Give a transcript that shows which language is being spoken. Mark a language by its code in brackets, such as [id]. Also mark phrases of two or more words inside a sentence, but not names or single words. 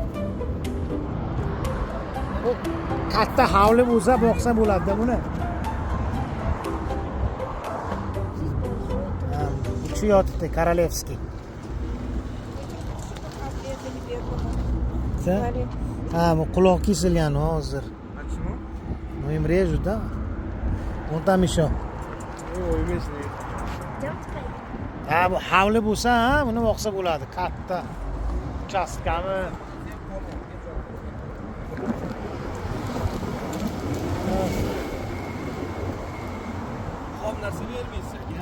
[uz] Bu katta havli bo'lsa boqsa bo'ladi buni. Shu yotibdi Korolevskiy. Ha, bu quloq kesilgan hozir. [ru] Почему? Ну им режут, да? Вон там еще. [uz] Yo'q, emas. Ha, bu havli bo'lsa, ha, buni boqsa bo'ladi. Katta uchastkami? Xom narsa bermaysiz aka.